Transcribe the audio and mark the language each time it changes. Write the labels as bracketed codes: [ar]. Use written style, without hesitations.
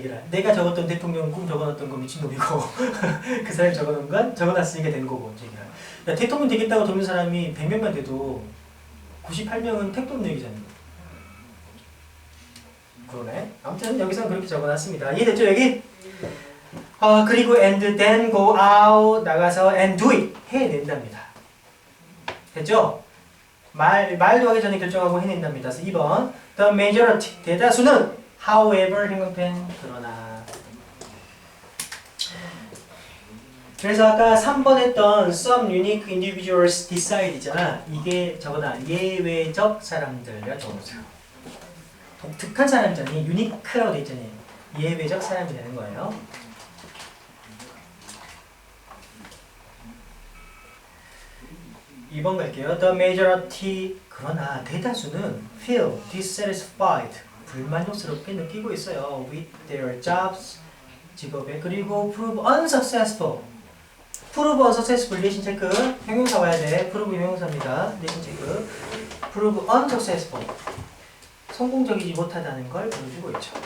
[ko] 내가 적었던 대통령 꿈 적어놨던 건 미친놈이고 그 사람이 적어놓은 건 적어놨으니까 된 거고. 야, 대통령 되겠다고 적는 사람이 100명만 돼도 98명은 택도 없는 얘기잖아. 그러네. 아무튼 여기서는 그렇게 적어놨습니다. 이해됐죠 여기? 그리고 [en] and then go out [ko] 나가서 [en] and do it [ko] 해낸답니다. 됐죠? 말도 하기 전에 결정하고 해낸답니다. 그래서 2번 [en] the majority [ko] 대다수는 [en] however [ko] 행동편 그러나. 그래서 아까 3번 했던 [en] some unique individuals decide [ko] 있잖아. 이게 저거다. 예외적 사람들이라 적어보세요. 독특한 사람이잖니. unique라고 돼 있잖니. 예외적 사람이 되는 거예요. (2번) 갈게요. [en] The majority [ko] 그러나 대다수는 [en] feel dissatisfied [ko] 불만족스럽게 느끼고 있어요. [en] with their jobs [ko] 직업에. 그리고 [en] prove unsuccessful prove unsuccessful [ko] 내신 체크 형용사 와야 돼. prove 형용사입니다. 내신 체크 [en] prove unsuccessful [ko] 성공적이지 못하다는 걸 보여주고 있죠.